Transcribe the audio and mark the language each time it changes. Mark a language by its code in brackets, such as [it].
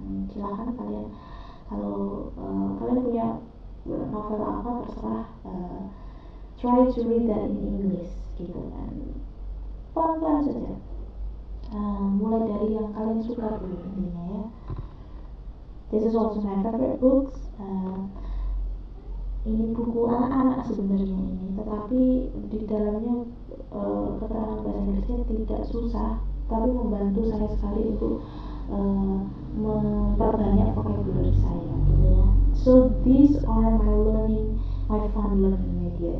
[id] Silahkan kalian, kalau kalian punya novel apa terserah, [en] try to read that in English [id] gitu kan, pelan-pelan saja. Mulai dari yang kalian suka dulu intinya ya. [en] This is also my favorite books. [id] Ini buku anak-anak sebenarnya ini, tetapi di dalamnya keterangan bahasa Inggrisnya tidak susah, tapi membantu saya sekali untuk memperbanyak vocabulary saya gitu ya. [en] So these are my fun learning media.